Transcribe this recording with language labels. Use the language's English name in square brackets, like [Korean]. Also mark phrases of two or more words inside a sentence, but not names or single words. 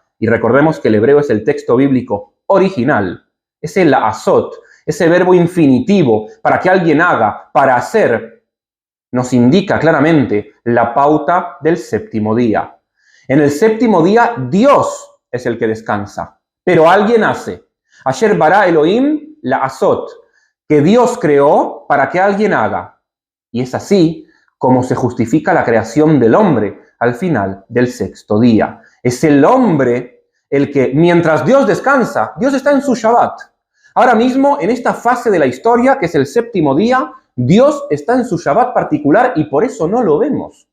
[Spanish] Y recordemos que el hebreo es el texto bíblico original. Ese [Hebrew] לעשות, [Spanish] ese verbo infinitivo, para que alguien haga, para hacer, nos indica claramente la pauta del séptimo día. En el séptimo día, Dios es el que descansa, pero alguien hace. [Hebrew] אשר ברא אלוהים לעשות, [Spanish] que Dios creó para que alguien haga. Y es así como se justifica la creación del hombre al final del sexto día. Es el hombre el que, mientras Dios descansa, Dios está en su Shabbat. Ahora mismo, en esta fase de la historia, que es el séptimo día, Dios está en su Shabbat particular y por eso no lo vemos.